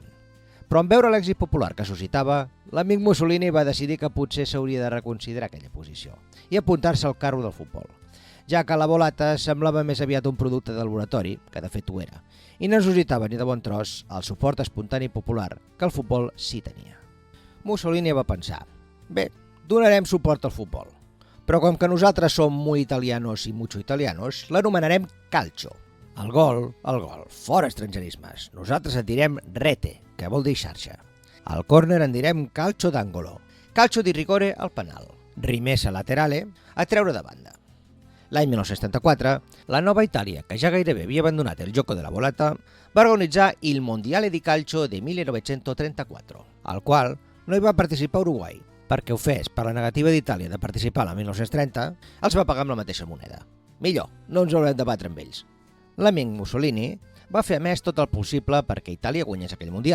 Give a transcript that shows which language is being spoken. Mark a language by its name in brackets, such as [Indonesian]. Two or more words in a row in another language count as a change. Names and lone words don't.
[Catalan] Però en veure l'èxit popular que suscitava, l'amic Mussolini va decidir que potser s'hauria de reconsiderar aquella posició i apuntar-se al carro del futbol, ja que la volata semblava més aviat un producte de laboratori, que de fet ho era, i no necessitava ni de bon tros el suport espontani popular que el futbol sí tenia. Mussolini va pensar, bé, donarem suport al futbol, però com que nosaltres som [Spanish] muy italianos [Catalan] i [Spanish] mucho italianos, [Catalan] l'anomenarem calcio. El gol, fora estrangerismes. Nosaltres en direm rete, que vol dir xarxa. Al córner en direm [Italian] calcio d'angolo, calcio di rigore [Catalan] al penal, [Italian] rimessa laterale, [Catalan] a treure de banda. L'any 1974, la nova Itàlia, que ja gairebé havia abandonat el [Italian] gioco della volata, [Catalan] va organitzar [Italian] il Mondiale di Calcio [Catalan] de 1934, al qual no hi va participar Uruguai, perquè ofès per la negativa d'Itàlia de participar l'any 1930, els va pagar amb la mateixa moneda. Millor, no ens haurem de batre amb ells. L'amic Mussolini va fer a més tot el possible perquè Itàlia guanyés aquell Mundial.